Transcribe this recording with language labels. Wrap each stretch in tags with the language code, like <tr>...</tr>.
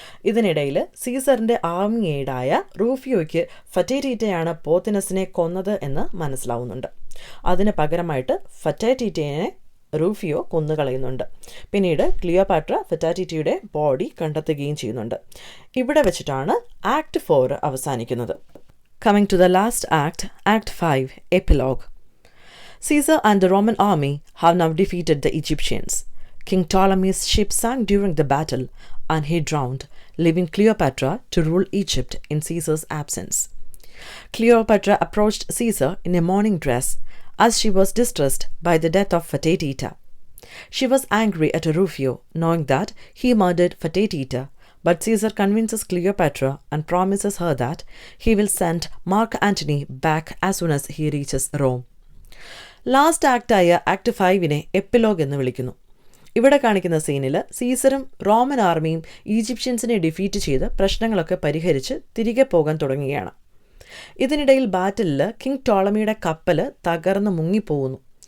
<ml>ഇതിനിടയിൽ സീസറിൻ്റെ ആർമി എയ്ഡായ റൂഫിയോയ്ക്ക് ഫറ്റേറ്റീറ്റയാണ് പോത്തനസിനെ കൊന്നത് എന്ന് മനസ്സിലാവുന്നുണ്ട്. അതിന് പകരമായിട്ട് ഫറ്റേറ്റീറ്റയെ റൂഫിയോ കൊന്നുകളയുന്നുണ്ട്. പിന്നീട് ക്ലിയോപാട്ര ഫറ്റാറ്റിറ്റിയുടെ ബോഡി കണ്ടെത്തുകയും ചെയ്യുന്നുണ്ട്. ഇവിടെ വെച്ചിട്ടാണ് ആക്ട് 4 അവസാനിക്കുന്നത്.</ml> <en>Coming to the last act, Act 5, Epilogue. Caesar and the Roman army have now defeated the Egyptians. King Ptolemy's ship sank during the battle and he drowned, leaving Cleopatra to rule Egypt in Caesar's absence. Cleopatra approached Caesar in a mourning dress as she was distressed by the death of Fatigueteter. She was angry at Rufio, knowing that he murdered Fatigueteter, but Caesar convinces Cleopatra and promises her that he will send Mark Antony back as soon as he reaches Rome.</en> <ml>Last ആക്റ്റായ act 5 epilogue എന്ന് വിളിക്കുന്നു. ഇവിടെ കാണിക്കുന്ന സീനിൽ സീസറും Roman ആർമിയും ഈജിപ്ഷ്യൻസിനെ defeat ചെയ്ത് പ്രശ്നങ്ങളൊക്കെ പരിഹരിച്ച് തിരികെ പോകാൻ തുടങ്ങുകയാണ്. ഇതിനിടയിൽ ബാറ്റിലിൽ കിങ് ടോളമിയുടെ കപ്പൽ തകർന്ന് മുങ്ങിപ്പോകുന്നു.</ml>